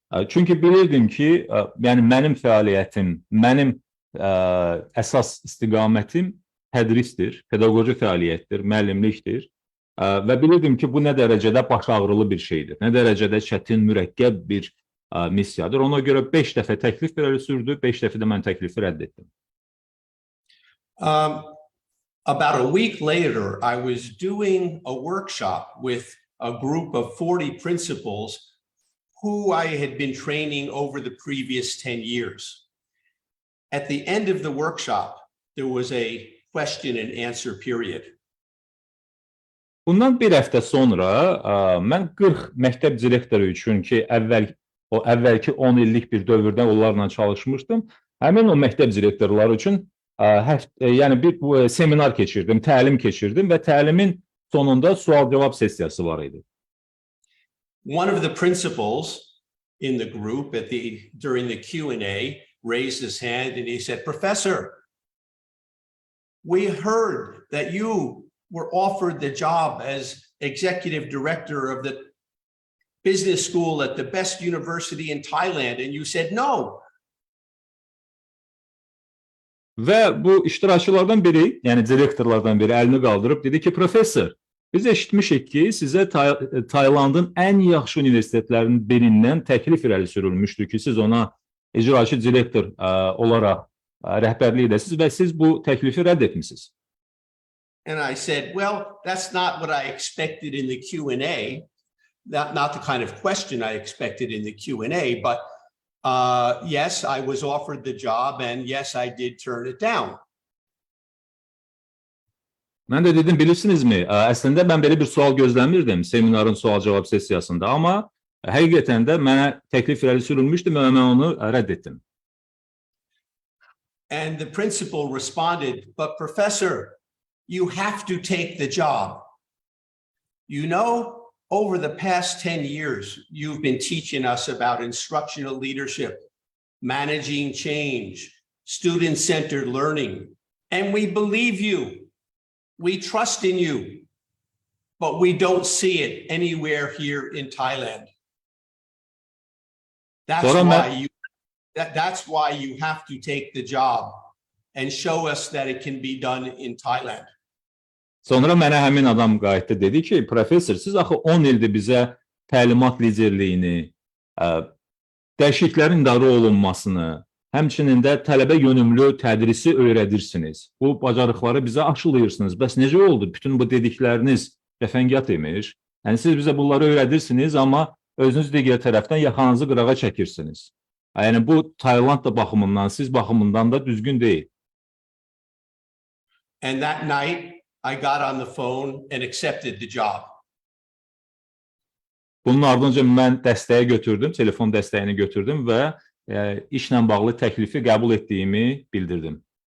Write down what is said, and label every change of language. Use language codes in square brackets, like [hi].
[az] Çünki bilirdim ki, yəni mənim fəaliyyətim, mənim əsas istiqamətim tədrisdir, pedaqoji fəaliyyətdir, müəllimlikdir və bilirdim ki, bu nə dərəcədə baş ağrılı bir şeydir, nə dərəcədə çətin, mürəkkəb bir missiyadır. Ona görə 5 dəfə təklif irəli sürdü, 5 dəfə də mən təklifi rədd etdim. [en] About a week later, I was doing a workshop with a group of 40 principals who I had been training over the previous 10 years. At the end of the workshop, there was a question and answer period. [az] Bundan bir həftə sonra mən 40 məktəb direktoru üçün ki, əvvəlki 10 illik bir dövrdə onlarla çalışmışdım. Həmin o məktəb direktorları üçün yəni bir seminar keçirdim, təlim keçirdim və təlimin sonunda sual-cavab sessiyası var idi. [en] One of the principals in the group during the Q&A raised his hand and he said, "Professor, we heard that you were offered the job as executive director of the business school at the best university in Thailand and you said no." [az] Və bu iştirakçılardan biri, yəni direktorlardan biri əlini qaldırıb dedi ki, "Professor, biz eşitmişik ki, sizə Taylandın ən yaxşı universitetlərinin birindən təklif irəli sürülmüşdür ki, siz ona icraçı direktor olaraq rəhbərlik edəsiniz və siz bu təklifi rədd etmisiniz." [en] And I said, "Well, that's not what I expected in the Q&A. Not the kind of question I expected in the Q&A, but yes, I was offered the job and yes, I did turn it down." [az] Mən də dedim, bilirsinizmi, əslində mən belə bir sual gözləmirdim seminarın sual-cavab sessiyasında, amma həqiqətən də mənə təklif irəli sürülmüşdü və mən onu rədd etdim. [en] And the principal responded, "But professor, you have to take the job. You know, over the past 10 years, you've been teaching us about instructional leadership, managing change, student-centered learning. And we believe you. We trust in you. But we don't see it anywhere here in Thailand. That's why you have to take the job and show us that it can be done in Thailand. [az] Sonra mənə həmin adam qayıtdı, dedi ki, professor, siz axı 10 ildir bizə təlimat liderliyini, dəyişikliklərin idarə olunmasını, həmçinin də tələbə yönümlü tədrisi öyrədirsiniz. Bu bacarıqları bizə aşılayırsınız. Bəs necə oldu? Bütün bu dedikləriniz cəfəngiyat imiş. Yəni siz bizə bunları öyrədirsiniz, amma özünüz digər tərəfdən yaxanızı qırağa çəkirsiniz. Yəni bu Tayland da baxımından, siz baxımından da düzgün deyil. [en] And that night I got on the phone and accepted the job. [az] Bunun ardınca mən dəstəyə götürdüm, telefon dəstəyini götürdüm və işlə bağlı təklifi qəbul etdiyimi bildirdim.